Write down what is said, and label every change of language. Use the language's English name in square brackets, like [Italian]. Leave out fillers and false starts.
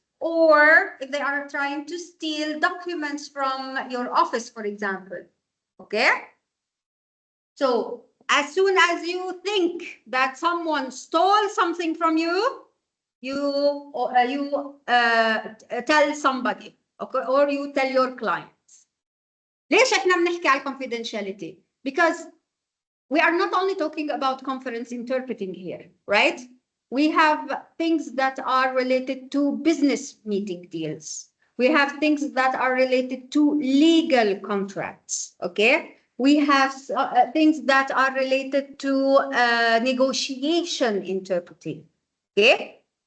[English] or if they are trying to steal documents from your office, for example. Okay? So as soon as you think that someone stole something from you, you tell somebody, okay, or you tell your clients. [Arabic] ليش احنا بنحكي على confidentiality? [English] Because we are not only talking about conference interpreting here, right? We have things that are related to business meeting deals. We have things that are related to legal contracts, okay? We have things that are related to negotiation interpreting, okay?